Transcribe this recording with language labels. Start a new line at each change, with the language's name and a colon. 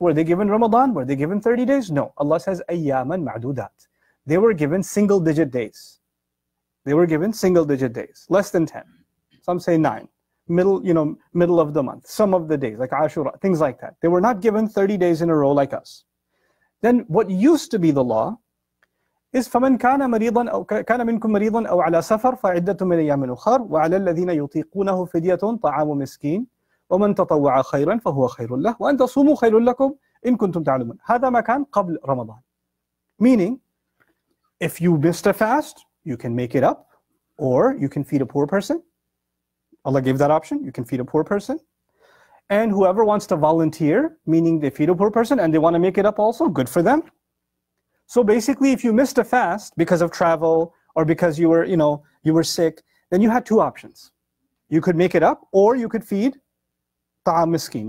English: Were they given Ramadan? Were they given 30 days? No. Allah says, ayyaman ma'dudat. They were given single-digit days. They were given single-digit days, less than 10. Some say 9. Middle of the month, some of the days, like Ashura, things like that. They were not given 30 days in a row like us. Then what used to be the law is
Arabic: فَمَنْ كَانَ مِنْكُمْ مَرِيضًا أَوْ عَلَى سَفَرٍ فَعِدَّةٌ مِنْ أَيَّامٍ أُخَرَ وَعَلَى الَّذِينَ يُطِيقُونَهُ فِدْيَةٌ طَعَامُ مِسْكِينٍ وَمَنْ تَطَوَّعَ خَيْرًا فَهُوَ خَيْرٌ لَهُ وَأَنْ تَصُومُوا خَيْرٌ لَكُمْ إِن كُنْتُمْ تَعْلَمُونَ هذا ما كان قبل رمضان.
English: Meaning, if you missed a fast, you can make it up, or you can feed a poor person. Allah gave that option. You can feed a poor person. And whoever wants to volunteer, meaning they feed a poor person and they want to make it up also, good for them. So basically, if you missed a fast because of travel or because you were sick, then you had two options. You could make it up, or you could feed ta'am miskin.